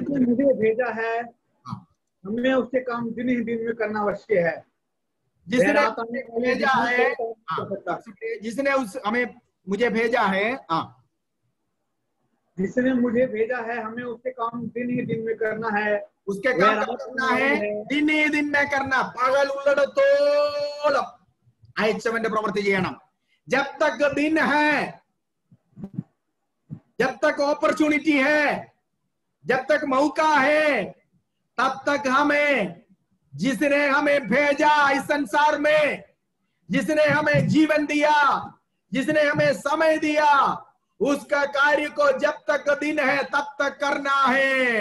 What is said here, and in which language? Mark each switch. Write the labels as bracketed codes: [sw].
[hi] मुझे भेजा है, हमें उससे काम दिन ही दिन में करना आवश्यक है। जिसने भेजा है, जिसने उस हमें मुझे भेजा है, जिसने मुझे भेजा है, हमें उससे काम दिन ही दिन में करना है। उसके काम करना है, दिन ही दिन में करना। [ml] പകൽ ഉള്ളിടത്തോളം അയച്ചവന്റെ പ്രവൃത്തി ചെയ്യണം। [hi] जब तक दिन है, जब तक अपॉर्चुनिटी है, जब तक मौका है, तब तक हमें, जिसने हमें भेजा इस संसार में, जिसने हमें जीवन दिया, जिसने हमें समय दिया, उसका कार्य को जब तक दिन है तब तक करना है।